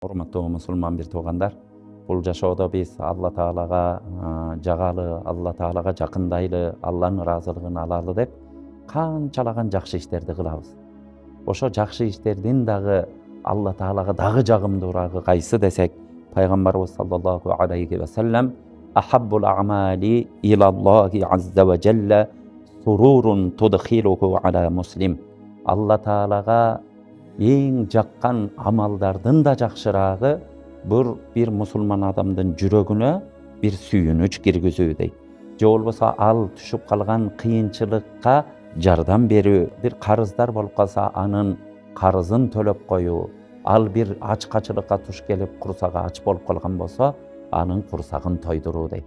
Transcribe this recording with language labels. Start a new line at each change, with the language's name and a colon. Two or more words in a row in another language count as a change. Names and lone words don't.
Kyrgyz: Урматтуу мусулман бир туугандар, бул жашоодо биз Алла Таалага жагалы, Алла Таалага жакындайлы, Алланын ыраазылыгын алалы деп канчалаган жакшы иштерди кылабыз. Ошо жакшы иштердин дагы Алла Таалага дагы жагымдуурагы кайсы десек, пайгамбарыбыз
Arabic: صلى الله عليه وسلم أحب الأعمال إلى الله عز وجل سرور تدخله على مسلم.
Kyrgyz: Алла Таалага эң жаккан амалдардын да жакшыраагы бир мусулман адамдын жүрөгүнө бир сүйүнүч киргизүү дейт. Же болбосо ал түшүп калган кыйынчылыкка жардам берүү, бир карыздар болуп калса анын карызын төлөп коюу, ал бир ачкачылыкка туш келип курсагы ач болуп калган болсо анын курсагын тойдуруу дейт.